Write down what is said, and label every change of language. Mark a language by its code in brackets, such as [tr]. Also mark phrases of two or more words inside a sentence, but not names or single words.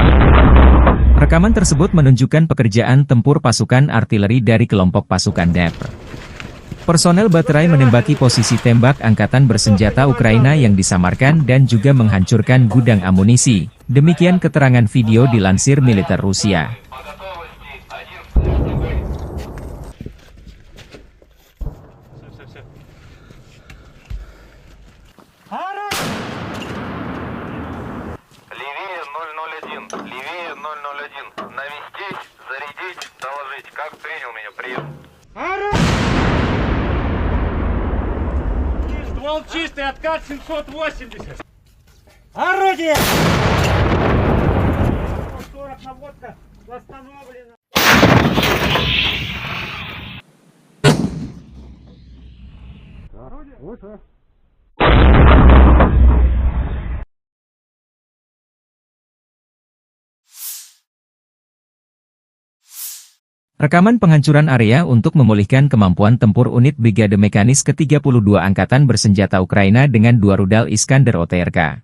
[id] Rekaman tersebut menunjukkan pekerjaan tempur pasukan artileri dari kelompok pasukan Dnepr. Personel baterai menembaki posisi tembak angkatan bersenjata Ukraina yang disamarkan dan juga menghancurkan gudang amunisi. Demikian keterangan video dilansir militer Rusia. [ru] Левее 001, левее 001. Навестись, зарядить, доложить. Как принял меня? Прием. Ствол чистый, откат 780. Орудие! 40 наводка восстановлена. Выше. [id] Rekaman penghancuran area untuk memulihkan kemampuan tempur unit Brigade Mekanis ke-32 Angkatan Bersenjata Ukraina dengan 2 rudal Iskander OTRK.